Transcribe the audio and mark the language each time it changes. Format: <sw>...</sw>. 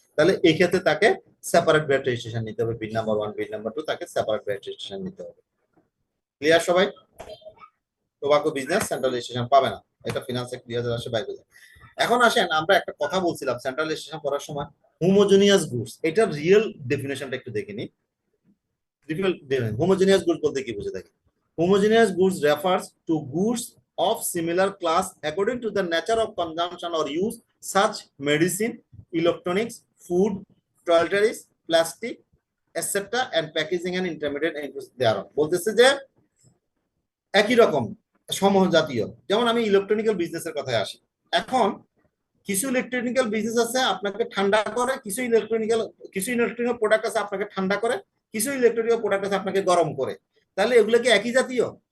<bn>তাহলে এই ক্ষেত্রে তাকে সেপারেট ভ্যাট রেজিস্ট্রেশন নিতে হবে। বিল নাম্বার 1, বিল নাম্বার 2, তাকে সেপারেট ভ্যাট রেজিস্ট্রেশন নিতে হবে। ক্লিয়ার সবাই? টোবাকো বিজনেস সেন্ট্রাল রেজিস্ট্রেশন পাবে না, এটা ফিনান্স অ্যাক্ট 2022 এখন আসেন, আমরা একটা কথা বলছিলাম সেন্ট্রাল রেজিস্ট্রেশন করার সময়, হোমোজেনিয়াস গুডস, এটার রিয়েল ডেফিনেশনটা একটু দেখে নিই। হোমোজেনিয়াস গুডস বলতে কি বুঝে থাকি?</bn> <en>Homogeneous goods refers to goods of similar class according to the nature of consumption or use, such medicine, electronics, food, toiletries, plastic, etc. and packaging and intermediate thereof.</en> <bn>বলতেছে যে একই রকম সমজাতীয়। যেমন আমি ইলেকট্রনিক্যাল বিজনেসের কথায় আসি। এখন কিছু ইলেকট্রনিক্যাল বিজনেস আছে আপনাকে ঠান্ডা করে, কিছু ইলেকট্রনিক্যাল প্রোডাক্ট আছে আপনাকে ঠান্ডা করে, কিছু ইলেকট্রনিক্যাল প্রোডাক্ট আছে আপনাকে গরম করে। তাহলে এগুলো কি একই জাতীয়?</bn>